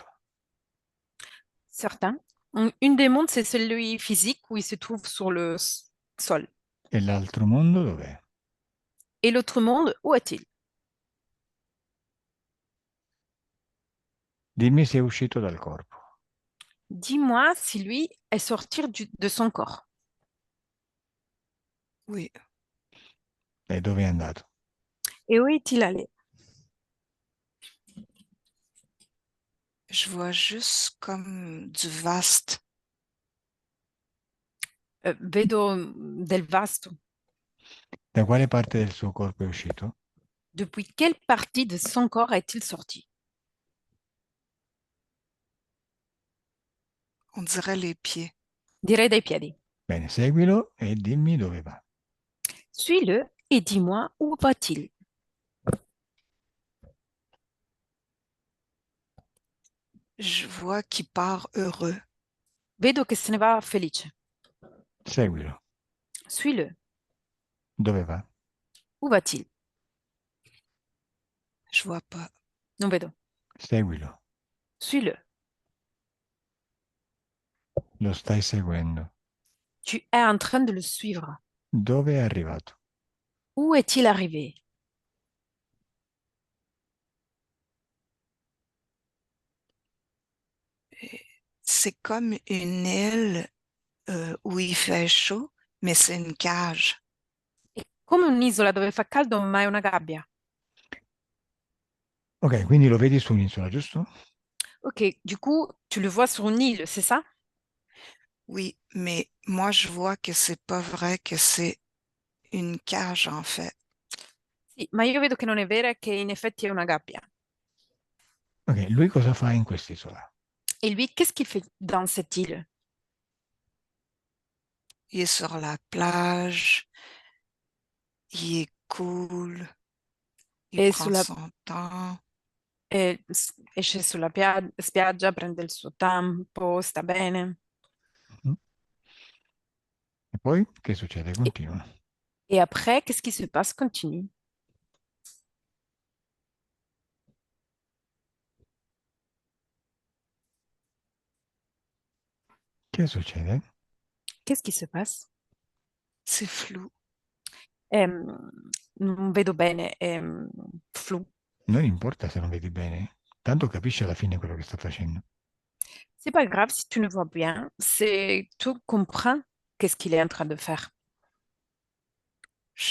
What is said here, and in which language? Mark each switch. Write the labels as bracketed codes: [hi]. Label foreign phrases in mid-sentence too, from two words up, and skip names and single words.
[fr] Certain. Une des mondes, c'est celui physique où il se trouve sur le sol. [it] E l'altro mondo dov'è? [fr] Et l'autre monde, où est-il? [it] Dimmi se è uscito dal corpo. [fr] Dis-moi si lui est sorti de son corps. Oui, [it] E dove è andato? [fr] Et où est-il allé? je vois juste comme du vaste. [it] Vedo del vasto. Da quale parte del suo corpo è uscito? [fr] Depuis quelle partie de son corps est-il sorti? On dirait les pieds. [it] Direi dai piedi. Bene, seguilo e dimmi dove va. [fr] Suis-le et dis-moi où va-t-il? Je vois qu'il part heureux. [it] Vedo che se ne va felice. Seguilo. [fr] Suis-le. [it] Dove va? [fr] Où va-t-il? Je vois pas. [it] Non vedo. Seguilo. [fr] Suis-le. [it] Lo stai seguendo. [fr] Tu es en train de le suivre. [it] Dove è arrivato? [fr] Où est-il arrivé? C'est comme une île où il fait chaud, mais c'est une cage. [it] È come un'isola dove fa caldo, ma è una gabbia. Ok, quindi lo vedi su un'isola, giusto? [fr] Ok, du coup, tu le vois sur une île, c'est ça? Oui, mais moi, je vois que c'est pas vrai que c'est une cage, en fait. [it] Sì, ma io vedo che non è vera e che in effetti è una gabbia. Ok, lui cosa fa in quest'isola? [fr] Et lui, qu'est-ce qu'il fait dans cette île? Il est sur la plage, il est cool, il [it] È, [fr] prend [it] sulla, [fr] son temps. [it] esce sulla spiaggia, prende il suo tempo, sta bene. Mhm. E poi che succede? [fr] Et, [it] Continua. [fr] et après, qu'est-ce qui se passe? Continue. [it] Che succede? [fr] Qu'est-ce qui se passe? C'est flou. [it] Non vedo bene, flou. Non importa se non vedi bene, tanto capisci alla fine quello che sta facendo. [fr] C'est pas grave si tu ne vois bien, c'est tu comprends qu'est-ce qu'il est en train de faire. Je